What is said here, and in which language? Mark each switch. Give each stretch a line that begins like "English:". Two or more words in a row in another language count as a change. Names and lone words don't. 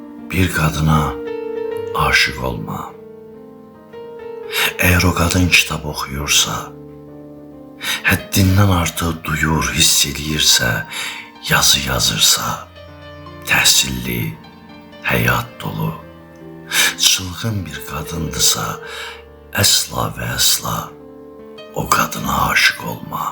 Turkish: Bir kadına aşık olma. Eğer o kadın kitap okuyorsa,
Azerbaijani: həddindən artıq duyur, hiss eləyirsə, yazı yazırsa, təhsilli, həyat dolu, çılgın bir qadındırsa, əsla və əsla o qadına
Turkish: aşık olma.